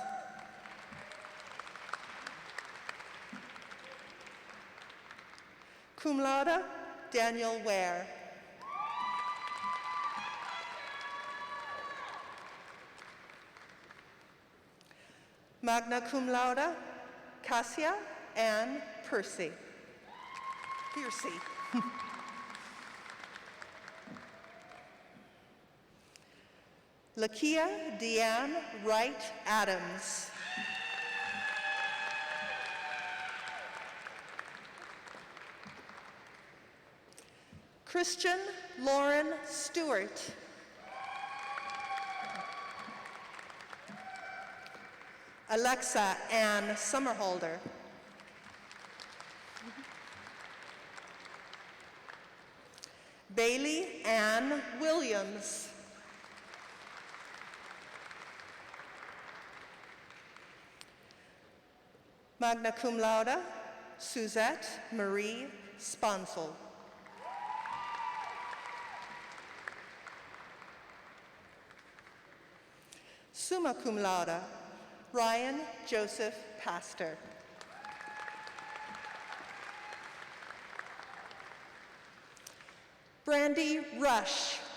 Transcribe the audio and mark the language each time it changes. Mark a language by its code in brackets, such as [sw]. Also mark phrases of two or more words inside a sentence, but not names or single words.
[la] Cum laude, [en] Daniel Ware. [la] Magna cum laude, [en] Cassia Ann Percy. Piercy. Lakia Deanne Wright Adams. Christian Lauren Stewart. Alexa Ann Summerholder. Bailey Ann Williams. [la] Magna cum laude, [en] Suzette Marie Sponsel. [la] Summa cum laude, [en] Ryan Joseph Pastor. Brandy Rush.